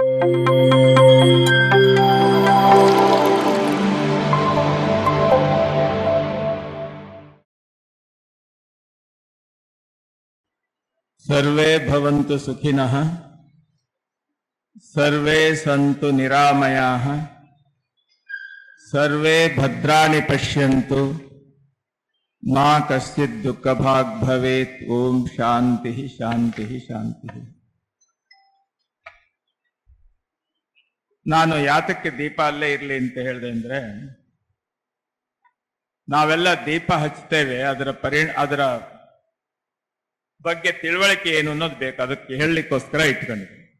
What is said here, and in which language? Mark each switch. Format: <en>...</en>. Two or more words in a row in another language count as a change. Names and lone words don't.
<sa>सर्वे भवन्तु सुखिनः, सर्वे सन्तु निरामयाः, सर्वे भद्राणि पश्यन्तु, मा कश्चित् दुःखभाग् भवेत्। ओम शांति शांति शांति।</sa> <kn>ನಾನು ಯಾತಕ್ಕೆ ದೀಪ ಅಲ್ಲೇ ಇರಲಿ ಅಂತ ಹೇಳಿದೆ ಅಂದ್ರೆ, ನಾವೆಲ್ಲ ದೀಪ ಹಚ್ತೇವೆ, ಅದರ ಬಗ್ಗೆ ತಿಳುವಳಿಕೆ ಏನು ಅನ್ನೋದು ಬೇಕು, ಅದಕ್ಕೆ ಹೇಳಲಿಕ್ಕೋಸ್ಕರ ಇಟ್ಕೊಂಡಿದ್ವಿ.</kn>